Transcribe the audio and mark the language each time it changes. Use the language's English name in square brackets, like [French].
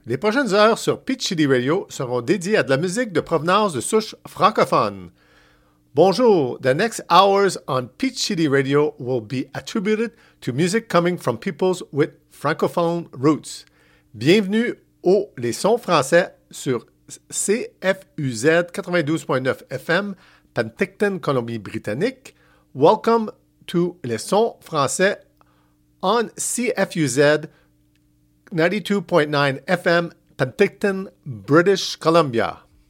[French] Les prochaines heures sur Peach City Radio seront dédiées à de la musique de provenance de souche francophone. Bonjour! [English] The next hours on Peach City Radio will be attributed to music coming from peoples with francophone roots. [French] Bienvenue aux Les Sons Français sur CFUZ 92.9 FM, Penticton, Colombie-Britannique. [English] Welcome to Les Sons Français on CFUZ 92.9 FM, Penticton, British Columbia.